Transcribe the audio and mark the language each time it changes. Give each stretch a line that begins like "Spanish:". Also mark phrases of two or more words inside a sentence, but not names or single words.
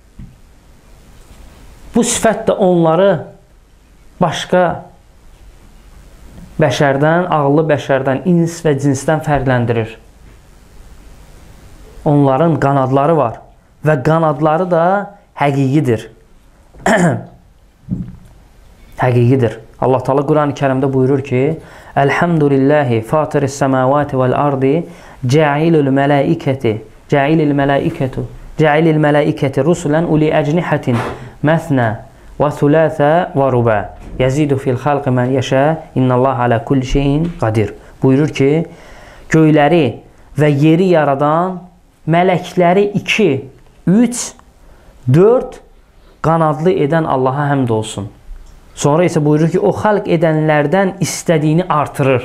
Azerbaijani: Bu sifət də onları başqa bəşərdən, ağıllı bəşərdən, ins və cinsdən fərqləndirir. Onların qanadları var və qanadları da həqiqidir. Həqiqidir. Allah Teala Quran-ı Kərimdə buyurur ki:
Arabic: "الحمد لله فاطر السماوات والأرض جاعل الملائكة رسلا أولي أجنحة مثنى وثلاث ورباع. يزيد في الخلق ما يشاء. إن الله على كل شيء قدير."
Azerbaijani: Buyurur ki, göyləri və yeri yaradan mələkləri 2, 3, 4 qanadlı edən Allaha həmd olsun. Sonra isə buyurur ki, o xalq edənlərdən istədiyini artırır.